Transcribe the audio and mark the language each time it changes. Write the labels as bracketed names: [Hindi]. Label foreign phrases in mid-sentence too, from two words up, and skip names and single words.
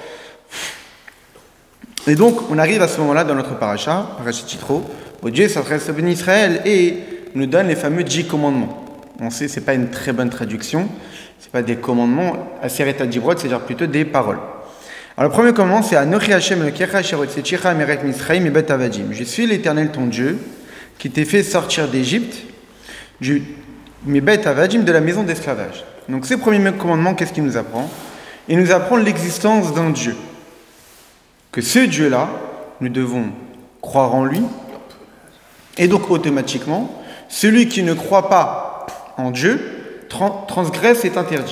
[French] Et donc, on arrive à ce moment-là dans notre paracha Yitro, où Dieu s'adresse au béni Israël et nous donne les fameux 10 commandements. On sait, ce n'est pas une très bonne traduction, ce n'est pas des commandements, [Hebrew] עשרת הדיברות, [French] c'est-à-dire plutôt des paroles. Alors, le premier commandement, c'est [Hebrew] אנכי השם אלוקיך אשר הוצאתיך מארץ מצרים מבית עבדים. [French] Je suis l'Éternel ton Dieu, qui t'ai fait sortir d'Égypte, du [Hebrew] מבית עבדים, [French] de la maison d'esclavage. Donc, ce premier commandement, qu'est-ce qu'il nous apprend? Il nous apprend l'existence d'un Dieu. Que ce Dieu-là, nous devons croire en lui, et donc automatiquement, celui qui ne croit pas en Dieu transgresse est interdit.